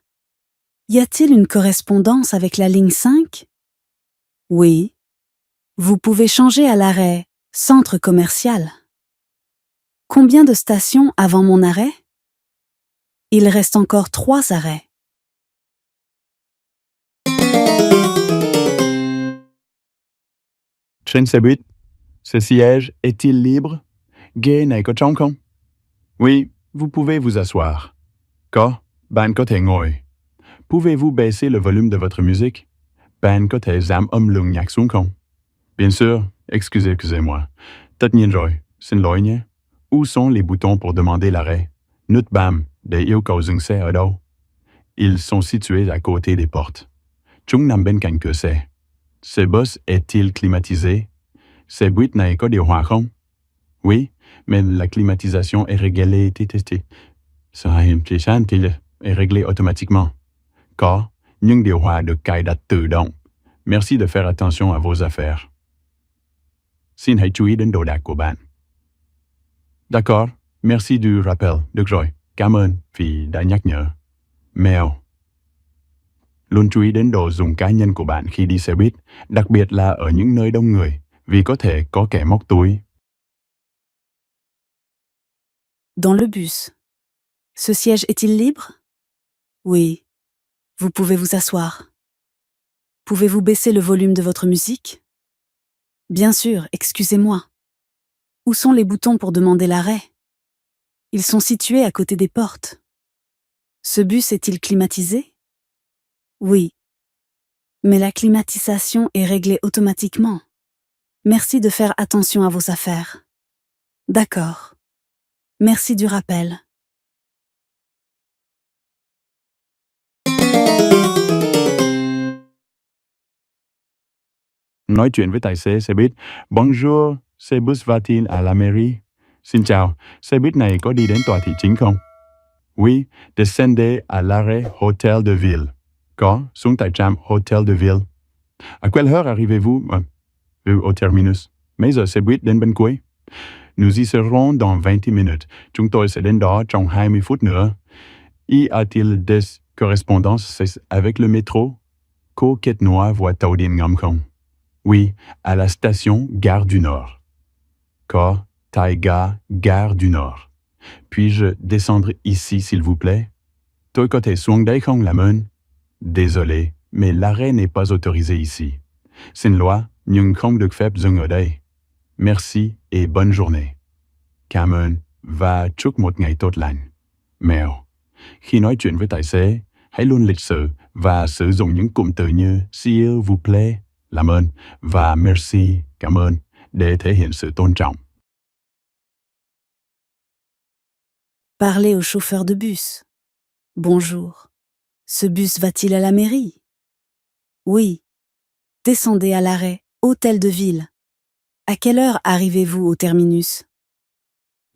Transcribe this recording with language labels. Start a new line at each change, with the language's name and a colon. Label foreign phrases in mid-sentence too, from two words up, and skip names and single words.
French: Y a-t-il une correspondance avec la ligne 5? Oui. Vous pouvez changer à l'arrêt Centre Commercial. Combien de stations avant mon arrêt? Il reste encore 3 arrêts.
Vietnamese: Trên xe buýt,
French: ce siège est-il libre?
Vietnamese: Ghế này có trống không?
French: Oui, vous pouvez vous asseoir.
Vietnamese: Có, bạn có thể ngồi.
French: Pouvez-vous baisser le volume de votre musique?
Vietnamese: Bạn có thể giảm âm lượng nhạc xuống không?
French: Bien sûr, excusez-moi.
Vietnamese: Tất nhiên rồi, xin lỗi nhé.
French: Où sont les boutons pour demander l'arrêt?
Vietnamese: Nút bấm để yêu cầu dừng xe ở đâu?
French: Ils sont situés à côté des portes.
Vietnamese: Chúng nằm bên cạnh cửa xe.
French: Ce bus est-il climatisé?
Vietnamese: Xe buýt này có điều hòa không?
French: Oui, mais la climatisation est réglée est réglée automatiquement.
Vietnamese: Có, nhưng điều hòa được cài đặt tự động.
French: Merci de faire attention à vos affaires.
Vietnamese: Xin hãy chú ý đến đồ đạc của bạn.
French: D'accord, merci du rappel.
Vietnamese: Được rồi, cảm ơn vì đã nhắc nhở. Mèo. Luôn chú ý đến đồ dùng cá nhân của bạn khi đi xe buýt, đặc biệt là ở những nơi đông người, vì có thể có kẻ móc túi.
French: Dans le bus. Ce siège est-il libre? Oui. Vous pouvez vous asseoir. Pouvez-vous baisser le volume de votre musique? Bien sûr, excusez-moi. Où sont les boutons pour demander l'arrêt? Ils sont situés à côté des portes. Ce bus est-il climatisé? Oui. Mais la climatisation est réglée automatiquement. Merci de faire attention à vos affaires. D'accord. Merci du rappel.
Vietnamese: Nói chuyện với tài xế xe buýt.
French: Bonjour, xe bus va-t-il à la mairie?
Vietnamese: Xin chào, xe buýt này có đi đến tòa thị chính không?
French: Oui, descendez à l'arrêt Hôtel de Ville.
Vietnamese: Có, xuống tại trạm Hôtel de Ville.
French: À quelle heure arrivez-vous au terminus?
Vietnamese: Mấy giờ xe buýt đến bên cuối?
French: Nous y serons dans 20 minutes.
Vietnamese: Chúng tôi sẽ đến đó trong 20 phút nữa.
French: Y a-t-il des correspondances avec le métro?
Vietnamese: Có kết nối với tàu điện ngầm không?
French: Oui, à la station Gare du Nord.
Vietnamese: Có tại ga Gare du Nord.
French: Puis-je descendre ici, s'il vous plaît?
Vietnamese: Tôi có thể xuống đấy không làm ơn?
French: Désolé, mais l'arrêt n'est pas autorisé ici.
Vietnamese: Xin lỗi, nhưng không được phép dừng ở đây.
French: Merci et bonne journée.
Vietnamese: Cảm ơn và chúc một ngày tốt lành. Mèo. Khi nói chuyện với tài xế, hãy luôn lịch sự và sử dụng những cụm từ như
French: s'il vous plaît,
Vietnamese: làm ơn, và merci, cảm ơn, để thể hiện sự tôn trọng.
French: Parlez au chauffeur de bus. Bonjour. Ce bus va-t-il à la mairie? Oui. Descendez à l'arrêt Hôtel de Ville. À quelle heure arrivez-vous au terminus?